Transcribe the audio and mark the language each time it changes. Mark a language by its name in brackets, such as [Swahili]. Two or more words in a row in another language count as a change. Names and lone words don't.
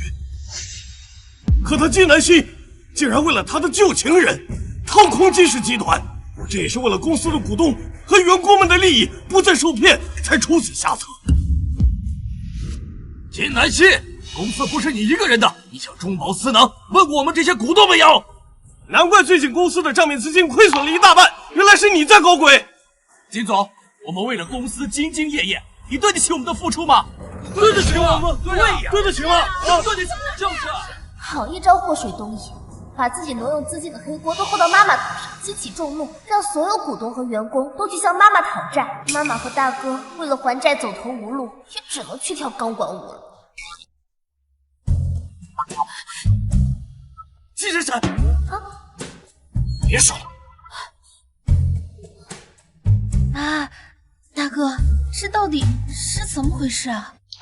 [Chinese] 可他金南希竟然為了他的舊情人掏空金氏集團，我這也是為了公司的股東和員工們的利益不再受騙才出此下策。金南希，公司不是你一個人的，你想中飽私囊，問過我們這些股東沒有？難怪最近公司的賬面資金虧損了一大半，原來是你在搞鬼。金總，我們為了公司兢兢業業，你對得起我們的付出嗎？對得起我們，對呀，對得起嗎？對得起，就是。好一招禍水東引，把自己挪用資金的黑鍋都扣到媽媽頭上，激起眾怒，讓所有股東和員工都去向媽媽討債。媽媽和大哥為了還債走投無路，也只能去跳鋼管舞了。季神神，別說了。啊，大哥，這到底是怎麼回事啊？